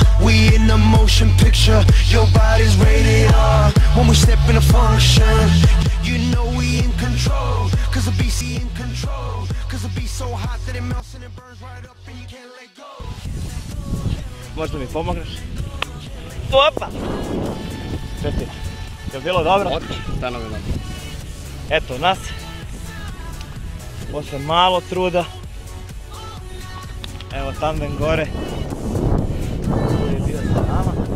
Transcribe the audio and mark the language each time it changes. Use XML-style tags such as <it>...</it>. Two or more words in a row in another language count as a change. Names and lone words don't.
<en>We in a motion picture. Your body's rated R. When we step in a function, you know we in control. Cause the BC in control. Cause the beat's so hot that it melts and it burns right up and you can't let go.</en> <sr>Možda mi pomogneš? Opa! Čestite. Je li bilo dobro? Odlično, fenomenalno. Eto nas. Posle malo truda. Evo Tandem gore. Koji je bio sa nama.</sr>